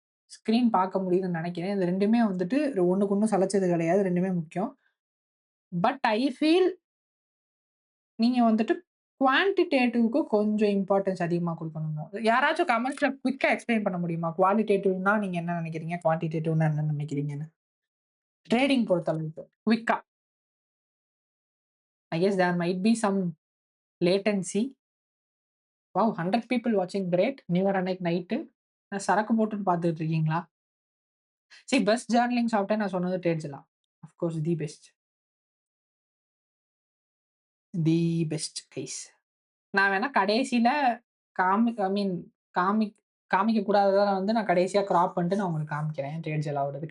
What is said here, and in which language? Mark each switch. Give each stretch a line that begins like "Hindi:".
Tamil: Screen பார்க்க முடியுதுன்னு நெனைக்கிறேன். இது 2மே வந்துட்டு ஒண்ணுக்கு ஒண்ணு சலைச்சது கிடையாது. 2மே முக்கியம்.
English: but I feel
Tamil: நீங்க வந்துட்டு குவான்டிடேட்டிவ்‌க்கு கொஞ்சம் இம்பார்ட்டன்ஸ் அதிகமா குடுக்கணும். யாராச்சும் கமெண்ட்ஸ்ல குயிக்கா எக்ஸ்ப்ளைன் பண்ண முடியுமா? குவாலிட்டேட்டிவ்னா நீங்க என்ன நெனைக்கிறீங்க? குவான்டிடேட்டிவ்னா என்ன நெனைக்கிறீங்கன்னு? ட்ரேடிங் பொறுத்தளவுக்கு குயிக்கா.
English: I guess there might be some latency. Wow! 100 people watching great.
Tamil: New year அன்னைக்கு நைட்டு. சரக்கு போட்டுட்டு பார்த்துட்டு இருக்கீங்களா? பெஸ்ட் ஜர்னலிங் சாஃப்ட்வேர் நான் சொன்னது ட்ரேட்ஸ்லாம்.
English: Of course the best. The best guys.
Tamil: நான் வேணா கடைசியில
English: I mean
Tamil: காமிக் காமிக்க கூடாதத வந்து நான் கடைசியா கிராப் பண்ணிட்டு நான் உங்களுக்கு காமிக்கிறேன். ட்ரேட்ஸ் எல்லாவோடது.